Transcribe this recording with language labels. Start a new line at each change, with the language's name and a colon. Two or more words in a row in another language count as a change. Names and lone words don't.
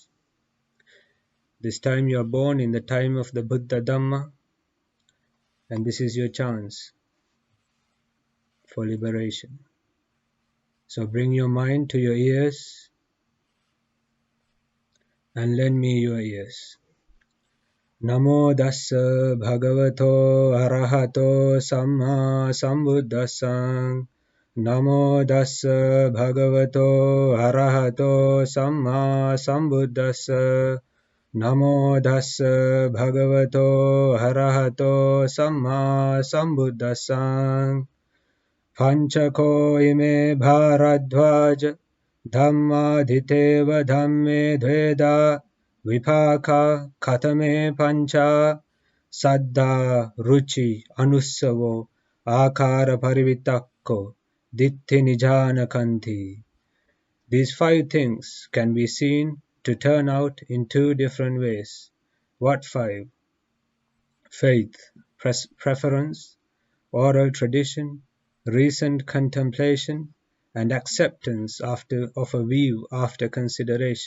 English: This time you are born in the time of the Buddha Dhamma, and this is your chance for liberation. So bring your mind to your ears and lend me your ears.
Pali: Namo Dassa Bhagavato Arahato Samma Sambuddhassang. Namo Dassa Bhagavato Arahato Samma Sambuddhassa. Namo Dassa Bhagavato Arahato Samma Sambuddhassang. Panchako ime Bharadwaja Dhammadhiteva Dhamme Dveda Vipaka Katame Pancha Saddha Ruchi Anussavo Akara Parivitako Ditti Nijana Kanti.
English: These 5 things can be seen to turn out in 2 different ways. What 5? Faith, preference, oral tradition, recent contemplation, and acceptance of a view after consideration.